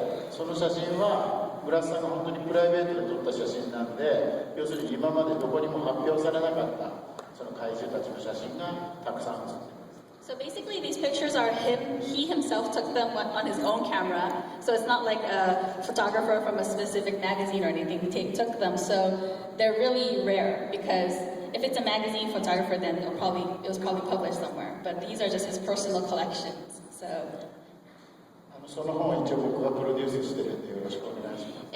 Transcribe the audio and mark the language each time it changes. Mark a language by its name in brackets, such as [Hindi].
[Japanese] その写真はブラスさんが本当にプライベートで撮った写真なんで、要するに今までどこにも発表されなかったその怪獣たちの写真がたくさん写っています。 [English] So basically, these pictures are him. He himself took them on his own camera. So it's not like a photographer from a specific magazine or anything took them. So they're really rare because if it's a magazine photographer, then it was probably published somewhere. But these are just his personal collections. So. [Japanese] その本を一応僕がプロデュースしてるんでよろしくお願いします。